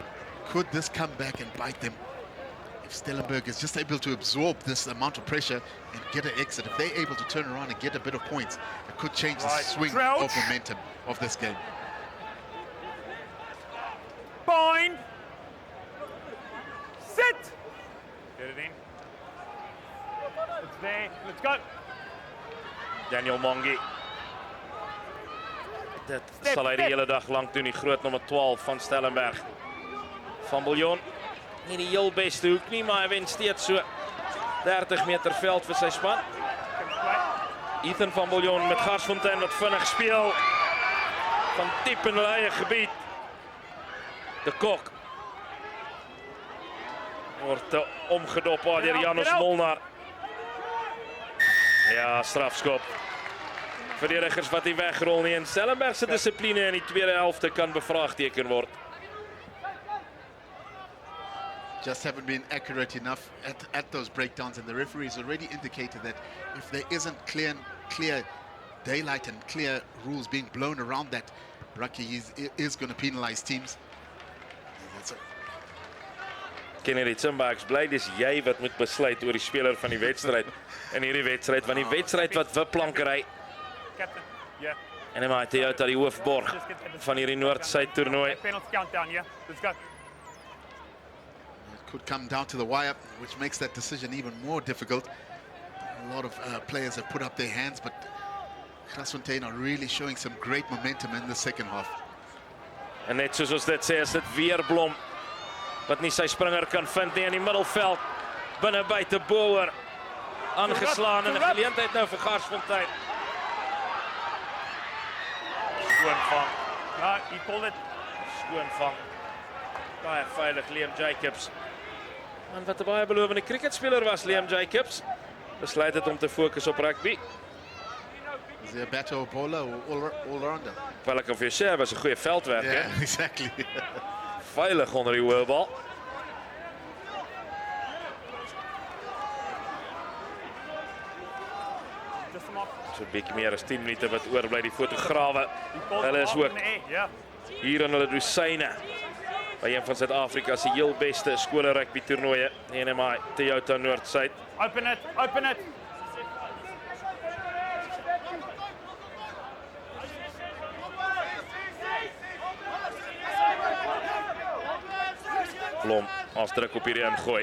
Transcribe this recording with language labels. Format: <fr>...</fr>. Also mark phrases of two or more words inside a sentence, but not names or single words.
<en>Could this come back and bite them? if Stellenberg is just able to absorb this amount of pressure and get an exit, if they're able to turn around and get a bit of points, it could change the swing of momentum of this game. Bind. Sit. Get it in. It's there. Let's go. Daniel Mongi.</en> <af>Dit sal hy die hele dag lank doen, die groot nommer 12 van Stellenberg. Van Biljon, nie die heel beste hoek nie, maar hy wen steeds so 30 meter veld vir sy span. Ethan van Biljon met Garsfontein wat vinnig speel. Van diep in hulle eie gebied. De Kok. Word omgedop deur Janus Molnar. Ja, strafskop. Verdedigers wat nie wegrol nie en Stellenberg se dissipline in die tweede helfte kan bevraagteken word.</af> <en>Just haven't been accurate enough at those breakdowns, and the referee has already indicated that if there isn't clear daylight and clear rules being blown around that, Rugby is going to penalize teams.</en> <af>Kennedy Tsimba, ek is bly dis jy wat moet besluit oor die speler van die wedstryd in hierdie wedstryd, want die wedstryd wat wipplankery</af> <en>Captain. Yeah.</en> <af>en hy maak Toyota die hoofborg van hierdie Noord-Suid toernooi.</af> <en>Penalty countdown, yeah. Let's go. It could come down to the wire, which makes that decision even more difficult. A lot of players have put up their hands, but Garsfontein are really showing some great momentum in the second half.</en> <af>En net soos ons dit sê, is dit weer Blom wat nie sy springer kan vind nie in die middelveld. Binne buite Boer aangeslaan en 'n geleentheid nou vir Garsfontein. Skoonvang. No, he called it. Skoonvang. Baie veilig Liam Jacobs. En wat 'n baie belovende cricketspeler was Liam Jacobs. Besluit het om te fokus op rugby.</af> <en>Is he a batter or bowler or all-rounder?</en> <af>Wel ek kan vir jou sê, hy was 'n goeie veldwerker.</af> <en>Yeah, exactly.</en> <af>Veilig onder die hoë bal.</af> <en>Just him off.</en> <af>So 'n bietjie meer as 10 minute wat oorbly die fotograwe.</af> <en>He called</en> <af>Hulle</af> <en>it</en> <af>is</af> <en>off</en> <af>ook</af> <en>in the air, yeah.</en> <af>hier in hulle dosyne by een van Suid-Afrika se heel beste skole rugby toernooie, NMI Toyota Noord-Suid.</af> <en>Open it, open it.</en> <af>Blom afdruk op hierdie ingooi.</af>